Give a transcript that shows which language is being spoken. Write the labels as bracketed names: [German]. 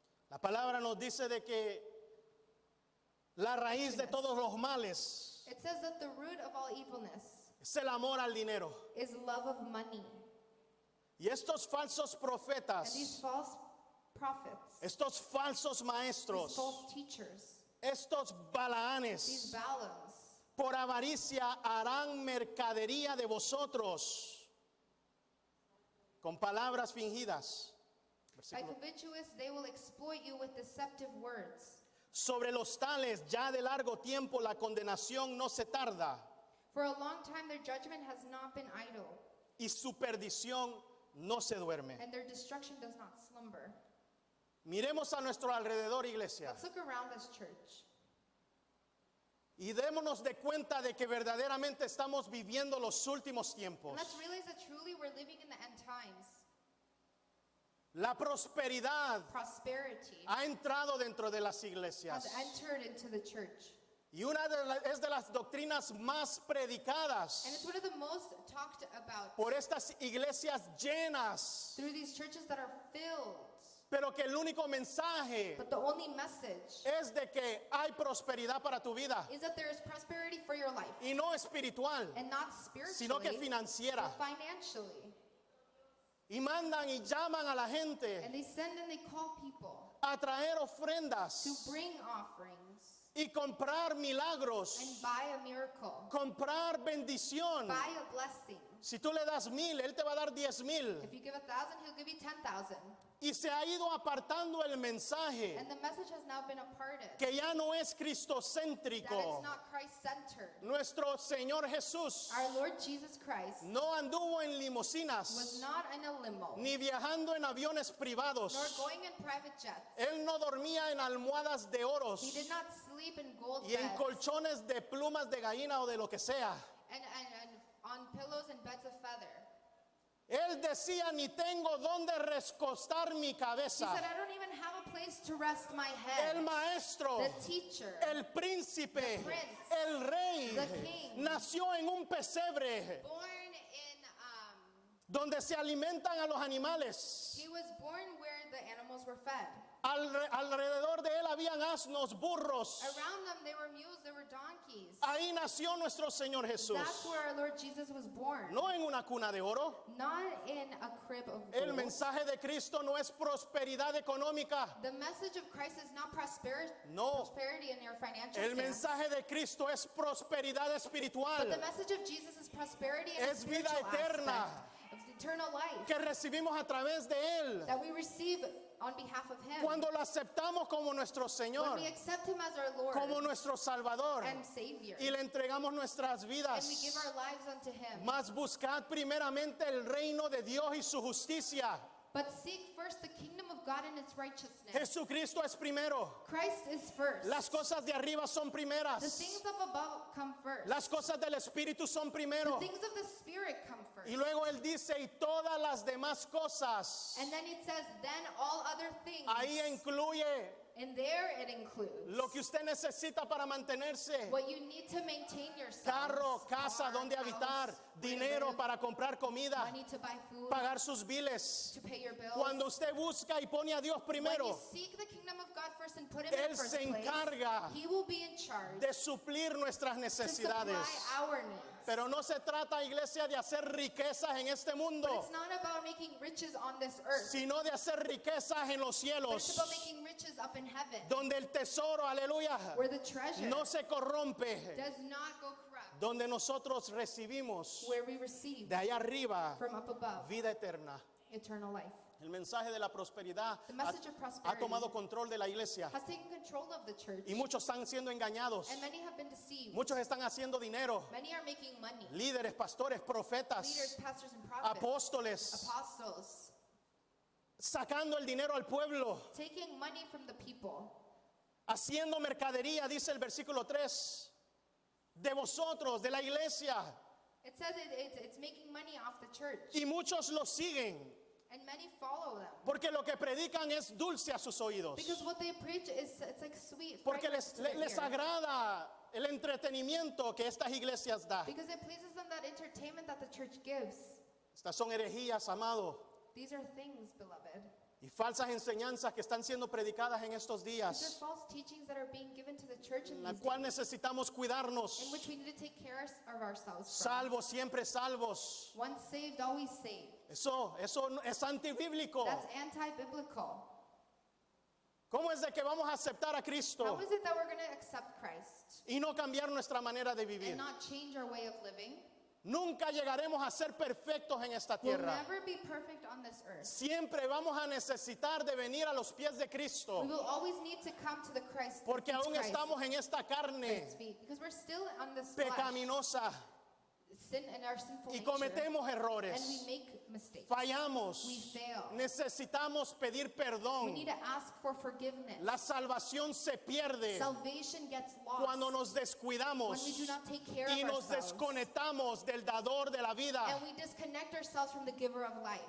[Spanish] La palabra nos dice de que la raíz de todos los males [English] It says that the root of all evilness [Spanish] es el amor al dinero. [English] is love of money. [Spanish] Y estos falsos [English] And [Spanish] profetas, [English] these false prophets, [Spanish] estos falsos [English] these [Spanish] maestros, [English] false teachers, [Spanish] estos [English] these [Spanish] Balaanes, [English] Balaams, [Spanish] por avaricia harán mercadería de vosotros con palabras fingidas. [English] by [Spanish] Versículo. [English] covetous they will exploit you with deceptive words. [Spanish] Sobre los tales ya de largo tiempo la condenación no se tarda [English] For a long time their judgment has not been idle, [Spanish] y su perdición no se duerme. [English] and their destruction does not slumber. [Spanish] Miremos a nuestro alrededor, iglesia, [English] Let's look around us, church, [Spanish] y démonos de cuenta de que verdaderamente estamos viviendo los últimos tiempos. [English] and let's realize that truly we're living in the end times. [Spanish] La prosperidad [English] Prosperity [Spanish] ha entrado dentro de las [English] has [Spanish] iglesias [English] entered into the church, [Spanish] y es de las doctrinas más predicadas [English] and it's one of the most talked about [Spanish] por estas iglesias llenas, [English] through these churches that are filled. [Spanish] pero que el único mensaje [English] But the only message [Spanish] es de que hay prosperidad para tu vida [English] is that there is prosperity for your life, [Spanish] y no espiritual, [English] and not [Spanish] sino que [English] spiritually, [Spanish] financiera. [English] but financially. [Spanish] Y mandan y llaman a la gente [English] And they send and they call people [Spanish] a traer ofrendas [English] to bring offerings [Spanish] y comprar [English] and [Spanish] milagros, [English] buy a miracle, [Spanish] comprar bendición. [English] buy a blessing. [Spanish] Si tú le das 1,000, él te va a dar 10,000. [English] If you give 1,000, he'll give you 10,000. [Spanish] Y se ha ido apartando el mensaje [English] And the message has now been imparted [Spanish] que ya no es [English] that [Spanish] cristocéntrico. [English] it's not Christ-centered. [Spanish] Nuestro Señor Jesús [English] Our Lord Jesus Christ [Spanish] no anduvo en [English] was [Spanish] limusinas [English] not in a limo, [Spanish] ni viajando en aviones [English] nor [Spanish] privados. [English] going in private jets. [Spanish] Él no dormía en almohadas de oros [English] He did not sleep in gold [Spanish] y en [English] beds [Spanish] colchones de plumas de gallina o de lo que sea. [English] and on pillows and beds of feather. [Spanish] Él decía, ni tengo donde recostar mi [English] He [Spanish] cabeza. [English] said, I don't even have a place to rest my [Spanish] El [English] head. [Spanish] maestro, [English] The teacher, [Spanish] el príncipe, [English] The prince, [Spanish] el rey, [English] the king, [Spanish] nació en un pesebre [English] born in, [Spanish] donde se alimentan a los animales. [English] he was born where the animals were fed. [Spanish] Alrededor de él habían asnos, burros, [English] Around them, there were mules, there were donkeys, [Spanish] Ahí nació nuestro Señor Jesús. [English] That's where our Lord Jesus was born. [Spanish] No en una cuna de oro. [English] Not in a crib of [Spanish] El [English] gold. [Spanish] mensaje de Cristo no es prosperidad económica. [English] The message of Christ is not [Spanish] No. [English] prosperity in your financial [Spanish] El [English] stance. [Spanish] mensaje de Cristo es prosperidad espiritual. [English] But the message of Jesus is prosperity and [Spanish] Es vida [English] spiritual [Spanish] eterna. [English] aspect of eternal life [Spanish] Que recibimos a través de Él. [English] that we receive on behalf of Him. [Spanish] Cuando lo aceptamos como nuestro [English] When [Spanish] Señor, [English] we accept Him as our Lord [Spanish] como nuestro Salvador, [English] and Savior, [Spanish] y le entregamos nuestras [English] and we [Spanish] vidas. [English] give our lives unto Him. [Spanish] Mas buscad primeramente el reino de Dios y su justicia. [English] But seek first the kingdom of God and its righteousness. [Spanish] Jesucristo es primero. [English] Christ is first. [Spanish] Las cosas de arriba son [English] The [Spanish] primeras. [English] things of above come first. [Spanish] Las cosas del Espíritu son [English] The [Spanish] primero. [English] things of the Spirit come first. [Spanish] Y luego Él dice, y todas las demás cosas. [English] And then it says, then all other things. [Spanish] Ahí incluye [English] And there it includes [Spanish] lo que usted necesita para mantenerse. [English] what you need to maintain yourself. [Spanish] Carro, casa, donde habitar, dinero para comprar comida, [English] money to buy food, [Spanish] pagar sus biles. [English] to pay your bills. [Spanish] Cuando usted busca y pone a Dios [English] When you [Spanish] primero, [English] seek the kingdom of God first and put Him [Spanish] Él [English] in first [Spanish] se [English] place, [Spanish] encarga [English] He will be in charge [Spanish] de suplir nuestras [English] to supply [Spanish] necesidades. [English] our needs. [Spanish] Pero no se trata, iglesia, de hacer riquezas en este [English] But [Spanish] mundo, [English] it's not about making riches on this earth. [Spanish] sino de hacer riquezas en los [English] But it's [Spanish] cielos, [English] about making riches up in heaven, [Spanish] donde el tesoro, aleluya, [English] where the treasure [Spanish] no se corrompe, [English] does not go corrupt, [Spanish] donde nosotros recibimos [English] where we receive [Spanish] de allá arriba [English] from up above [Spanish] vida eterna. [English] eternal life. [Spanish] El mensaje de la prosperidad [English] The message of [Spanish] ha [English] prosperity [Spanish] tomado control de la iglesia [English] has taken control of the church, [Spanish] y muchos están siendo engañados. [English] and many have been deceived. [Spanish] Muchos están haciendo dinero. [English] Many are making money. [Spanish] Líderes, pastores, [English] Leaders, [Spanish] profetas, [English] pastors, and prophets, [Spanish] apóstoles, [English] apostles, [Spanish] sacando el dinero al pueblo, [English] taking money from the people, [Spanish] haciendo mercadería, dice el versículo 3, de vosotros, de la iglesia. [English] It says it's making money off the church, [Spanish] Y muchos lo siguen, [English] and many follow them. [Spanish] porque lo que predican es dulce a sus oídos. [English] Because what they preach is it's like sweet, [Spanish] Porque [English] fragrance to the [Spanish] les [English] ear. [Spanish] agrada el entretenimiento que estas iglesias dan. [English] Because it pleases them that entertainment that the church gives. [Spanish] Estas son herejías, amado, [English] These are things, beloved. [Spanish] y falsas enseñanzas que están siendo predicadas en estos [English] These are [Spanish] días, [English] false teachings that are being given to the church in [Spanish] en la [English] these [Spanish] cual [English] days, [Spanish] necesitamos cuidarnos. [English] in which we need to take care of ourselves from. [Spanish] Salvos, siempre salvos. [English] Once saved, always saved. [Spanish] Eso no- es antibíblico. [English] That's anti-biblical. [Spanish] ¿Cómo es de que vamos a aceptar a [English] How [Spanish] Cristo [English] is it that we're going to accept Christ [Spanish] y no cambiar nuestra manera de vivir? [English] and not change our way of living? [Spanish] Nunca llegaremos a ser perfectos en esta [English] We'll [Spanish] tierra. [English] never be perfect on this earth. [Spanish] Siempre vamos a necesitar de venir a los pies de [English] We [Spanish] Cristo, [English] will always need to come to the Christ, [Spanish] porque [English] Christ, [Spanish] aún estamos en esta carne [English] Christ's feet, because we're still on this flesh, [Spanish] pecaminosa [English] sin in our sinful [Spanish] y [English] nature, [Spanish] cometemos [English] and [Spanish] errores. [English] we make mistakes. [Spanish] Fallamos. [English] We fail. [Spanish] Necesitamos pedir [English] We [Spanish] perdón. [English] need to ask for forgiveness. [Spanish] La salvación se pierde [English] Salvation gets lost [Spanish] cuando nos descuidamos [English] when we do not take care [Spanish] y [English] of [Spanish] nos [English] ourselves, [Spanish] desconectamos del dador de la vida. [English] and we disconnect ourselves from the giver of life.